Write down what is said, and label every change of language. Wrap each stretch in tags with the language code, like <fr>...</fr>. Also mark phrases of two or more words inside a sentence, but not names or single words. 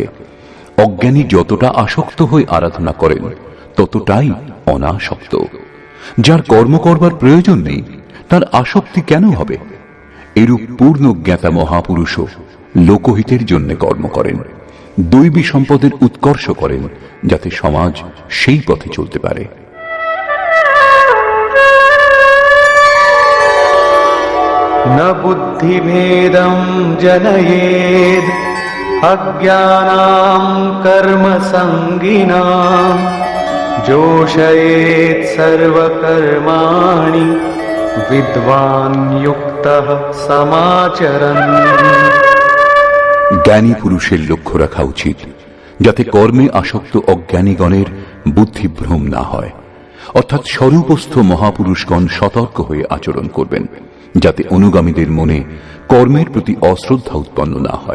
<bn>অজ্ঞানী যতটা আসক্ত হয়ে আরাধনা করেন, ততটাই অনাসক্ত। যার কর্ম করবার প্রয়োজন নেই, তার আসক্তি কেন হবে? এরূপ পূর্ণ জ্ঞাতা মহাপুরুষও লোকহিতের জন্য কর্ম করেন, দৈবী সম্পদের উৎকর্ষ করেন, যাতে সমাজ সেই পথে চলতে পারে।</bn> <sa>न बुद्धिभेदं जनयेद् अज्ञानां कर्मसङ्गिनां जोषयेत् सर्वकर्माणि विद्वान् युक्तः समाचरन्।</sa> <bn>জ্ঞানী পুরুষের লক্ষ্য রাখা উচিত যাতে কর্মে আসক্ত অজ্ঞানীগণের বুদ্ধিভ্রম না হয়, অর্থাৎ স্বরূপস্থ মহাপুরুষগণ সতর্ক হয়ে আচরণ করবেন, যাতে অনুগামীদের মনে কর্মের প্রতি অশ্রদ্ধা উৎপন্ন না হয়।</bn>